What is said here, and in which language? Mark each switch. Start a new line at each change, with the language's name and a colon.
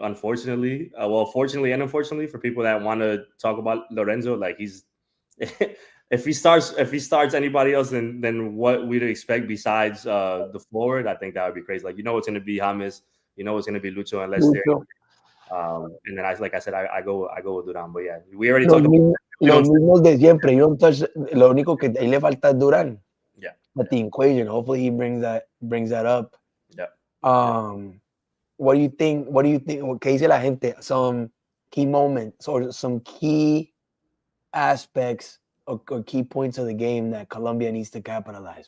English: Unfortunately, fortunately and unfortunately for people that want to talk about Lorenzo, like he's if he starts anybody else than what we'd expect besides the forward, I think that would be crazy. Like it's going to be James, it's going to be Lucho and Lester. And then like I said, I go with Durán. But yeah, we already talked about
Spanish: los mismos de siempre.
English: You don't touch.
Spanish: Lo único que ahí le falta es Durán.
English: Yeah. But the equation, hopefully he brings that up. Yeah. What do you think?
Spanish: ¿Qué dice la gente?
English: Some key moments or some key aspects or key points of the game that Colombia needs to capitalize.